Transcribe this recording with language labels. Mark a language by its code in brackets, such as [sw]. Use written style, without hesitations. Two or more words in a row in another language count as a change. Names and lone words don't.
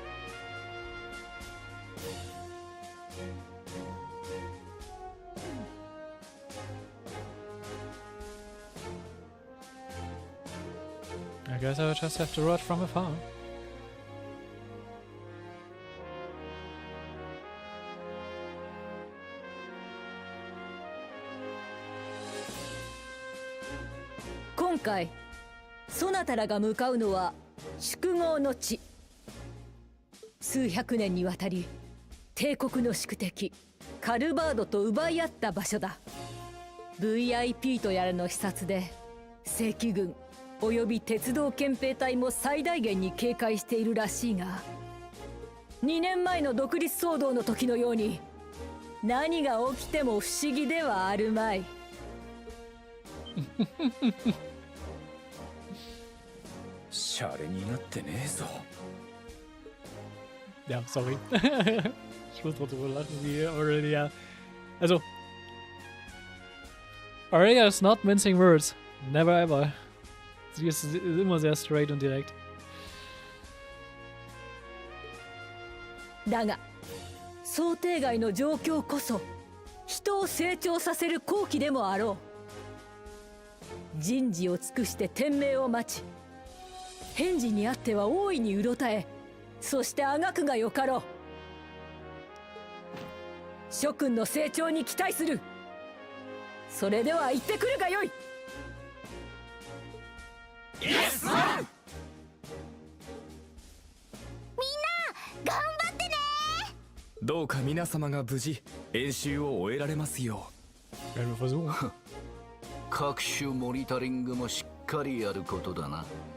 [en] I guess I would just have to watch from afar. Today, [ja] そなたらが向かうのは宿業の地。数百年にわたり帝国の宿敵カルバードと奪い合った場所だ。VIP とやらの視察で正規軍および鉄道憲兵隊も最大限に警戒しているらしいが、2年前の独立騒動の時のように何が起きても不思議ではあるまい。シャレになってねえぞ。 [de] Ja, sorry. Ich muss drüber lachen, wie Aurelia. [en] Also, Aurelia is not mincing words. Never ever. [de] Sie ist immer sehr straight und direkt. [ja] だが、想定外の状況こそ人を成長させる好機でもあろう。人事を尽くして天命を待ち、返事にあっては大いにうろたえ、そしてあがくがよかろう。諸君の成長に期待する。それでは行ってくるがよい。みんな頑張ってね。どうか皆様が無事演習を終えられますよう。 [de] Werden wir versuchen. [ja] 各種モニタリングもしっかりやることだな。